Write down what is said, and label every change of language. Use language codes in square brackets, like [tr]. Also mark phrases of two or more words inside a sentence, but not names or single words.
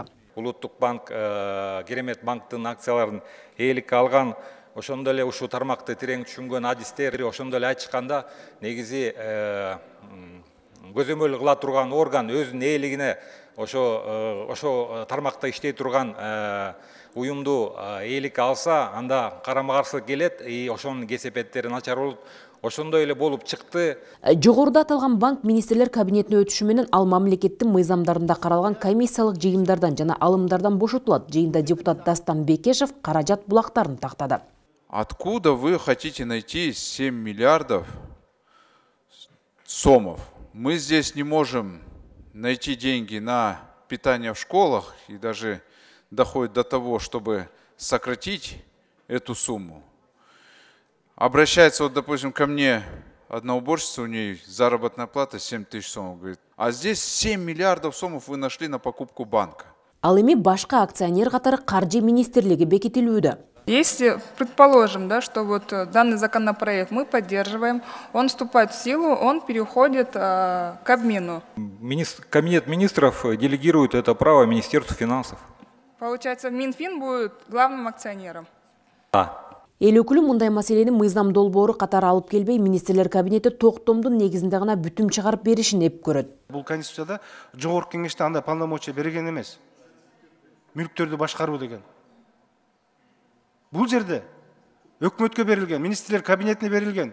[ky] Улуттук банк Керемет банктын акцияларын ээликке алган, ошондой эле ушул тармакты терең түшүнгөн адистер ошондой эле айтышканда негизи көзөмөл кыла турган орган өзүнүн ээлигине ошо тармакта иштей турган уюмду ээликке алса, анда карама-каршы келет, ошонун кесепеттери начар болот. Ошондой эле болуп чыкты. Жогоруда аталган банк министрлер кабинетине өтүшү менен ал мамлекеттин мыйзамдарында каралган комиссиялык жыйымдардан жана алымдардан бошотулат. Жыйында депутат Дастан Бекешев каражат булактарын тактады. [ru] Откуда вы хотите найти 7 миллиардов сомов? Мы здесь не можем найти деньги на питание в школах и даже доходит до того, чтобы сократить эту сумму. Обращается, вот, допустим, ко мне одна уборщица, у нее заработная плата 7 тысяч сомов, говорит, а здесь 7 миллиардов сомов вы нашли на покупку банка. [ky] Ал эми башка акционер катары Каржы министрлиги бекитилүүдө. [ru] Если предположим, да, что вот данный законопроект мы поддерживаем, он вступает в силу, он переходит к обмену. Кабинет министров делегирует это право Министерству финансов. Получается, Минфин будет главным акционером. Да. [ky] Эл өкүлү мындай маселени мыйзам долбоору катары алып келбей, министрлер кабинети токтомдун негизинде гана бүтүм чыгарып беришин эп көрөт. Бул конституцияда жогорку кеңеште андай полномочия берген эмес. Мүлктөрдү башкаруу деген. Бул жерде өкмөткө берилген, министрлер кабинетине берилген.